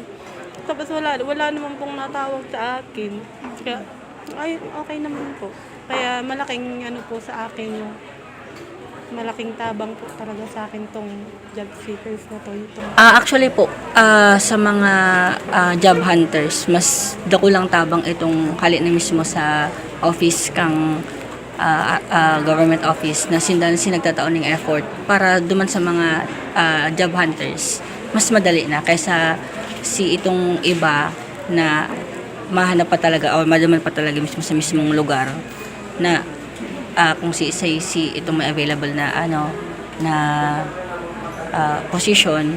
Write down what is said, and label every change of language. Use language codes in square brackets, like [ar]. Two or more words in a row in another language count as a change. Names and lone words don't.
[tl] Tapos wala naman pong natawag sa akin. Kaya, okay naman po. Kaya malaking po sa akin yung malaking tabang po talaga sa akin tong [en] job seekers [tl] na to. Actually po, sa mga [en] job hunters, [bik] mas dako lang tabang itong hali na mismo sa office kang [en] government office [bik] na sinagtataon ng effort para duman sa mga [en] job hunters. [tl] Mas madali na kaysa itong iba na mahanap pa talaga o maduman pa talaga mismo sa mismong lugar na kung itong may available na position.